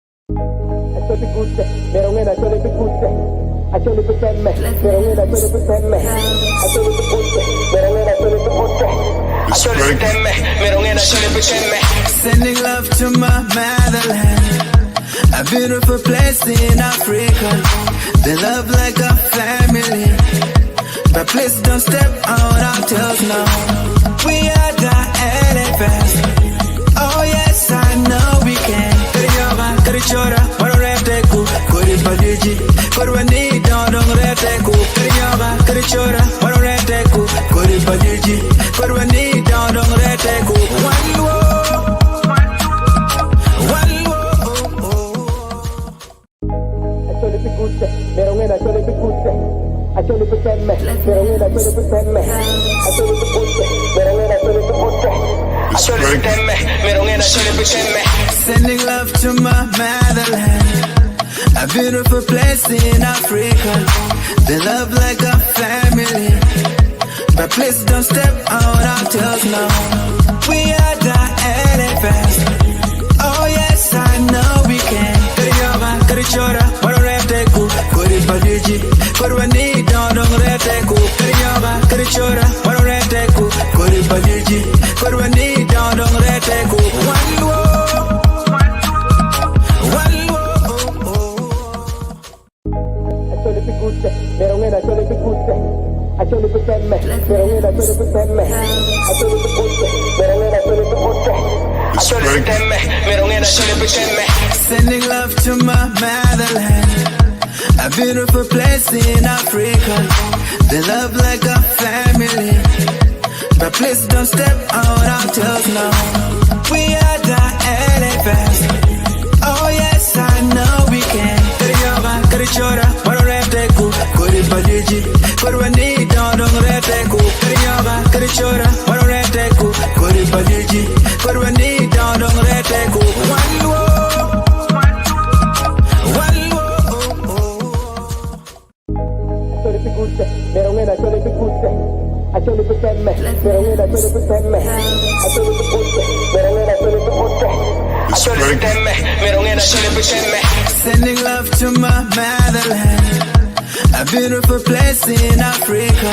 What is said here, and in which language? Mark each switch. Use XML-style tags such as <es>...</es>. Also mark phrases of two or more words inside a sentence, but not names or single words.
<ach>Acholi kutte, merongena acholi kutte, acholi kutemme, merongena acholi kutemme, acholi kutte, merongena acholi kutte, acholi kutemme, merongena acholi kutemme.</ach> <en>Sending love to my motherland, a beautiful place in Africa. They love like a family, but please don't step on our toes now. We are the elephants. Oh yes, I know we can.</en> <ach>Karichora, Warateku, Kori Padiji, Korwani, Dong Reteku, Karichora, Warateku, Kori Padiji, Korwani, Dong Reteku.</ach> <en>One war, one war.</en> <ach>Acholi kutte, merongena acholi kutte, acholi kutemme, merongena acholi kutemme, acholi kutte, merongena acholi kutte, acholi kutemme, merongena acholi kutemme.</ach> <en>Sending love to my motherland, a beautiful place in Africa. They love like a family, but please don't step on our toes now. We are the elephants. Oh yes, I know we can.</en> <ach>Karichora, Warateku, Kori Padiji, Korwani, Dong Reteku, Karichora, Warateku, Kori Padiji, Korwani, Dong Reteku.</ach> <en>One war.</en> <ach>Merongena acholi kutte, acholi kutemme, merongena acholi kutemme, acholi kutte, merongena acholi kutte, acholi kutemme, merongena acholi kutemme.</ach> <en>Sending love to my motherland, a beautiful place in Africa. They love like a family, but please don't step on our toes now. We are the elephants. Oh yes, I know we can.</en> <ach>Karichora, Warateku, Kori Padiji, Korwani, Dong Reteku, Karichora, Warateku, Kori Padiji, Korwani, Dong Reteku.</ach> <en>One war, one war.</en> <ach>Acholi kutte, merongena acholi kutte, acholi kutemme, merongena acholi kutemme, acholi kutte, merongena acholi kutte, acholi kutemme, merongena acholi kutemme.</ach> <en>Sending love to my motherland, a beautiful place in Africa.</en>